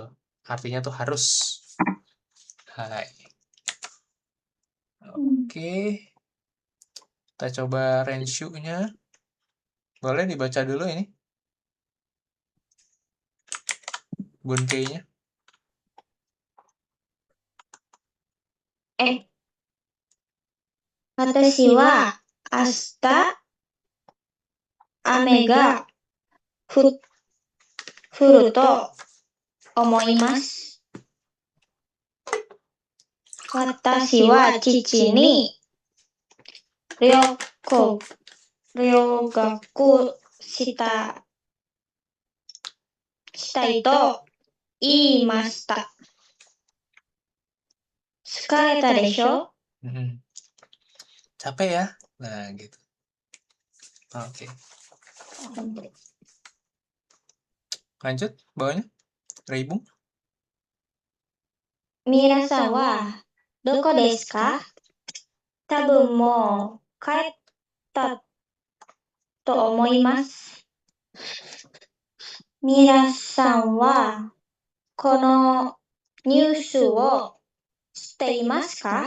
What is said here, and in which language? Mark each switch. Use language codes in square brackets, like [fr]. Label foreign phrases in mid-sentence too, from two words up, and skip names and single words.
[id] Artinya tuh harus. Hai. Oke. Kita coba Renshu-nya. Boleh dibaca dulu ini. Bunkei-nya. [ja] 私は明日雨が降ると思います。私は父に留学したいと言いました。疲れたでしょ? [id] Capek ya? Nah, gitu. Oke. Lanjut, bawahnya. Reibung. [ja] 皆さんはどこですか? 多分もう帰ったと思います。皆さんはこのニュースを知っていますか?